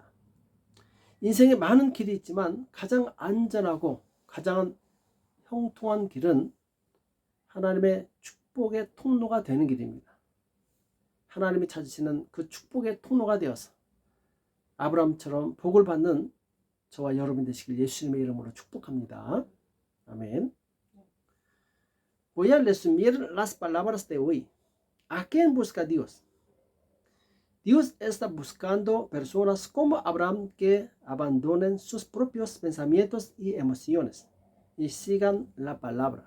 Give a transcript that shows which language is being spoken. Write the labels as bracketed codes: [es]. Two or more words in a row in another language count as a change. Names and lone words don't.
[ko] 인생에 많은 길이 있지만 가장 안전하고 가장 형통한 길은 하나님의 축복의 통로가 되는 길입니다. 하나님이 찾으시는 그 축복의 통로가 되어서 아브라함처럼 복을 받는 저와 여러분 되시길 예수님의 이름으로 축복합니다. 아멘. [es] Voy a resumir las palabras de hoy. ¿A quién busca Dios? Dios está buscando personas como Abraham que abandonen sus propios pensamientos y emociones y sigan la palabra.